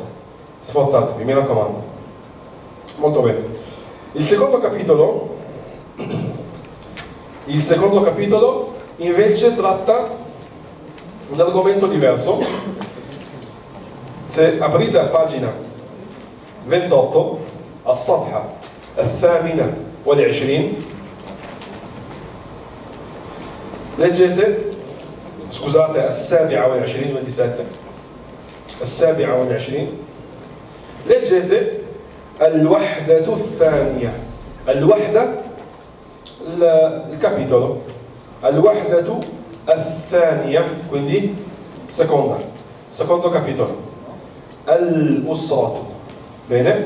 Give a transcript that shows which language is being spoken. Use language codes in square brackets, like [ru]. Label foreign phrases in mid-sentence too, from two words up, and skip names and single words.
[it] Sforzatevi, mi raccomando. Molto bene. Il secondo capitolo invece tratta un argomento diverso. Se aprite la pagina 28, [ar] الصفحة الثامنة والعشرين, [it] leggete, scusate, [ar] السابعة والعشرين, 27, السابعة والعشرين, leggete الوحدة الثانية. [it] الوحدة il capitolo, [ar] الوحدة الثانية, [it] quindi secondo capitolo, الأسرة. Bene?